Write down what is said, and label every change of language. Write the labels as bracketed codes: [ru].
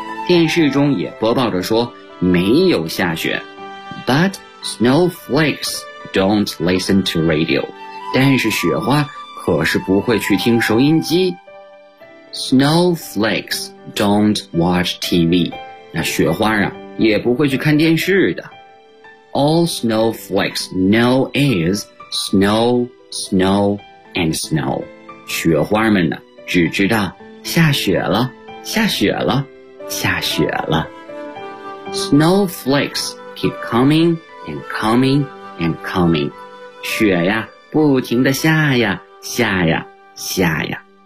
[zh] 电视中也播报着说没有下雪 [en] But snowflakes don't listen to radio. [zh] 但是雪花可是不会去听收音机 [en] Snowflakes don't watch TV. [zh] 那雪花啊也不会去看电视的。 [en] All snowflakes know is snow, snow, and snow. [zh] 雪花们呢只知道下雪了，下雪了，下雪了。 [en] Snowflakes keep coming and coming and coming. [zh] 雪呀不停地下呀，下呀，下呀。